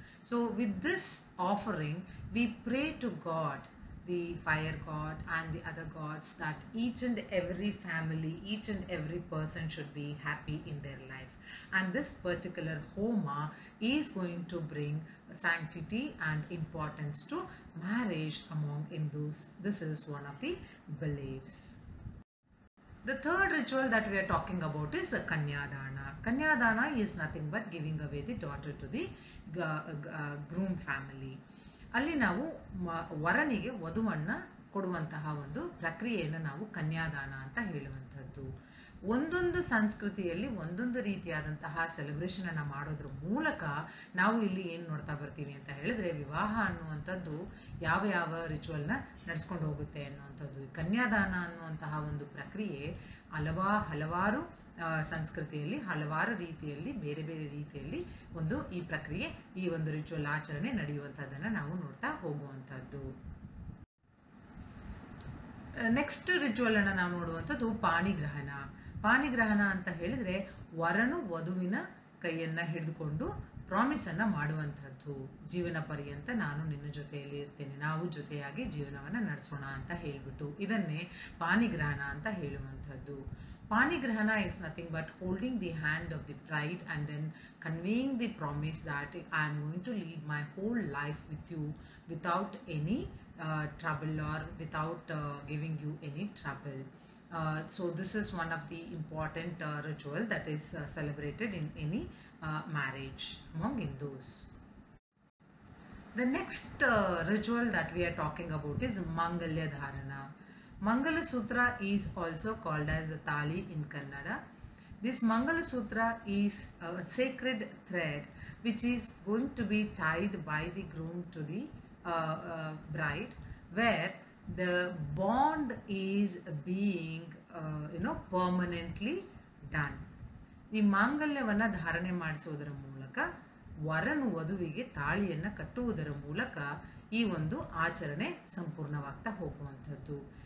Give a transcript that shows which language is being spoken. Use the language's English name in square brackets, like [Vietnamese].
[English] So with this offering we pray to God, the fire god and the other gods, that each and every family, each and every person should be happy in their life, and this particular homa is going to bring sanctity and importance to marriage among Hindus. This is one of the beliefs. The third ritual that we are talking about is Kanyadana. Kanyadana is nothing but giving away the daughter to the groom family. [Kannada] ಅಲ್ಲಿ ನಾವು ವರನಿಗೆ ವಧುವನ್ನು ಕೊಡುವಂತಹ ಒಂದು ಪ್ರಕ್ರಿಯೆಯನ್ನು ನಾವು ಕನ್ಯಾದಾನ ಅಂತ ಹೇಳುವಂಥದ್ದು. ಒಂದೊಂದು ಸಂಸ್ಕೃತಿಯಲ್ಲಿ ಒಂದೊಂದು ರೀತಿಯಾದಂತಹ ಸೆಲೆಬ್ರೇಷನನ್ನು ಮಾಡೋದ್ರ ಮೂಲಕ ನಾವು ಇಲ್ಲಿ ಏನು ನೋಡ್ತಾ ಬರ್ತೀವಿ ಅಂತ ಹೇಳಿದ್ರೆ, ವಿವಾಹ ಅನ್ನುವಂಥದ್ದು ಯಾವ ಯಾವ ರಿಚುವಲ್ನ ನಡೆಸ್ಕೊಂಡು ಹೋಗುತ್ತೆ ಅನ್ನುವಂಥದ್ದು. ಕನ್ಯಾದಾನ ಅನ್ನುವಂತಹ ಒಂದು ಪ್ರಕ್ರಿಯೆ ಹಲವಾರು ಸಂಸ್ಕೃತಿಯಲ್ಲಿ ಹಲವಾರು ರೀತಿಯಲ್ಲಿ ಬೇರೆ ಬೇರೆ ರೀತಿಯಲ್ಲಿ ಈ ಪ್ರಕ್ರಿಯೆ, ಈ ಒಂದು ರಿಚುವಲ್ ಆಚರಣೆ ನಡೆಯುವಂಥದ್ದನ್ನು ನಾವು ನೋಡ್ತಾ ಹೋಗುವಂಥದ್ದು. ನೆಕ್ಸ್ಟ್ ರಿಚುವಲ್ ಅನ್ನು ನಾವು ನೋಡುವಂಥದ್ದು ಪಾಣಿಗ್ರಹಣ. ಪಾಣಿಗ್ರಹಣ ಅಂತ ಹೇಳಿದರೆ ವರನು ವಧುವಿನ ಕೈಯನ್ನು ಹಿಡಿದುಕೊಂಡು ಪ್ರಾಮಿಸನ್ನು ಮಾಡುವಂಥದ್ದು. ಜೀವನ ಪರ್ಯಂತ ನಾನು ನಿನ್ನ ಜೊತೆಯಲ್ಲಿ ಇರ್ತೇನೆ, ನಾವು ಜೊತೆಯಾಗಿ ಜೀವನವನ್ನು ನಡೆಸೋಣ ಅಂತ ಹೇಳಿಬಿಟ್ಟು ಇದನ್ನೇ ಪಾಣಿಗ್ರಹಣ ಅಂತ ಹೇಳುವಂಥದ್ದು. [English] Panigrahana is nothing but holding the hand of the bride and then conveying the promise that I am going to lead my whole life with you without any trouble or without giving you any trouble. So this is one of the important ritual that is celebrated in any marriage among Hindus. The next ritual that we are talking about is Mangalya Dharana. Mangala Sutra is also called as a Tali in Kannada. This Mangala Sutra is a sacred thread which is going to be tied by the groom to the bride, where the bond is being permanently done. [Kannada] ಈ ಮಾಂಗಲ್ಯವನ್ನು ಧಾರಣೆ ಮಾಡಿಸೋದರ ಮೂಲಕ ವರನು ವಧುವಿಗೆ ತಾಳಿಯನ್ನು ಕಟ್ಟುವುದರ ಮೂಲಕ ಈ ಒಂದು ಆಚರಣೆ ಸಂಪೂರ್ಣವಾಗ್ತಾ ಹೋಗುವಂಥದ್ದು.